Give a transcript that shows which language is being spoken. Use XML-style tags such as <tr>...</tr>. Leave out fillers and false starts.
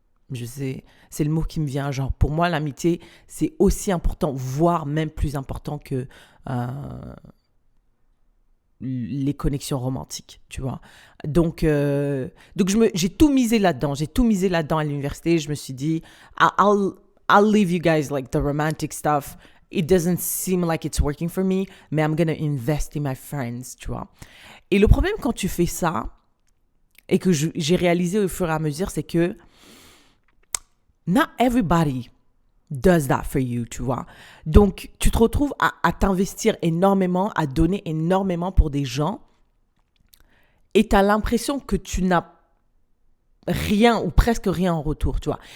<fr>Je sais, c'est le mot qui me vient. Genre, pour moi, l'amitié, c'est aussi important, voire même plus important que les connexions romantiques, tu vois. Donc j'ai tout misé là-dedans. J'ai tout misé là-dedans à l'université. Je me suis dit,</fr> <en>I'll leave you guys like the romantic stuff. It doesn't seem like it's working for me, mais I'm gonna invest in my friends,</en> <fr>tu vois. Et le problème quand tu fais ça, et que j'ai réalisé au fur et à mesure, c'est que</fr> <en>not everybody does that for you,</en> <fr>tu vois. Donc, tu te retrouves à t'investir énormément, à donner énormément pour des gens et tu as l'impression que tu n'as rien ou presque rien en retour, tu vois.</fr>